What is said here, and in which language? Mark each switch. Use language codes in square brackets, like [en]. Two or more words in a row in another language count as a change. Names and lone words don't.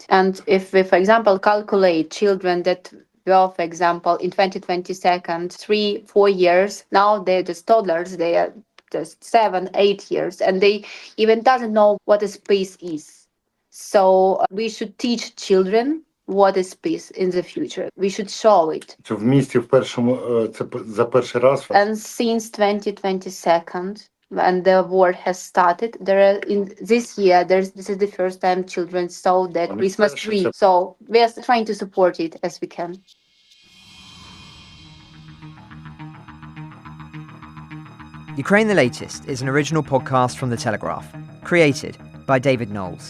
[en] And if we, for example, calculate children that were, for example, in 2022, 3-4 years, now they're just toddlers, they are just 7-8 years, and they even doesn't know what a peace is. So we should teach children what is peace in the future. We should show it. [uk] В місті це за перший раз. [en] And since 2022, when the war has started, in this year, this is the first time children saw that Christmas tree. So we are trying to support it as we can. Ukraine the Latest is an original podcast from The Telegraph, created by David Nicholls.